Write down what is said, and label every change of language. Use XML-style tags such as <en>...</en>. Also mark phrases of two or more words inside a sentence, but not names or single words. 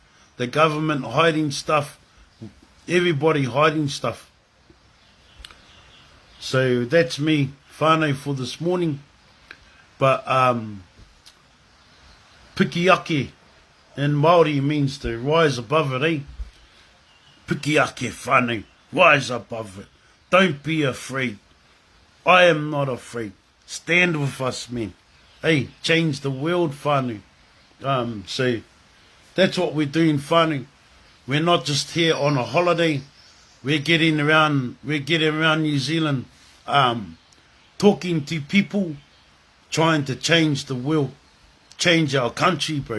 <en>The government hiding stuff. Everybody hiding stuff. So that's me, whānau, for this morning. But pikiake in Māori means to rise above it, eh?</en> <mi>Piki ake whānau.</mi> <en>Rise above it. Don't be afraid. I am not afraid. Stand with us, men. Hey, change the world, whānau. So that's what we're doing, whānau. We're not just here on a holiday. We're getting around New Zealand, talking to people, trying to change the world, change our country, bro.</en>